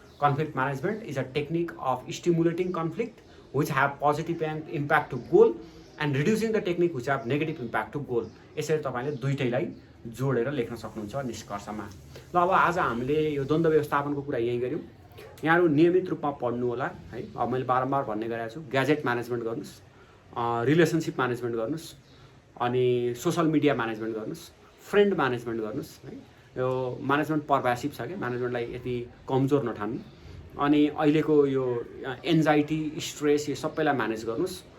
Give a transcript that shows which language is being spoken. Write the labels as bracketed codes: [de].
[en] Conflict management is a technique of stimulating conflict which have positive impact to goal and reducing the technique which have negative impact to goal. [ne] यसरी तपाईँले दुईटैलाई जोडेर लेख्न सक्नुहुन्छ निष्कर्षमा। ल अब आज हामीले यो द्वन्द्व व्यवस्थापनको कुरा यहीँ गऱ्यौँ। यहाँहरू नियमित रूपमा पढ्नु होला है। अब मैले बारम्बार भन्ने गरेको छु, ग्याजेट म्यानेजमेन्ट गर्नुहोस्, रिलेसनसिप म्यानेजमेन्ट गर्नुहोस्, अनि सोसल मिडिया म्यानेजमेन्ट गर्नुहोस्, फ्रेन्ड म्यानेजमेन्ट गर्नुहोस् है। यो म्यानेजमेन्ट पर्भासिभ छ क्या, म्यानेजमेन्टलाई यति कमजोर नठान्नु। अनि अहिलेको यो एन्जाइटी, स्ट्रेस, यो सबैलाई म्यानेज गर्नुहोस्।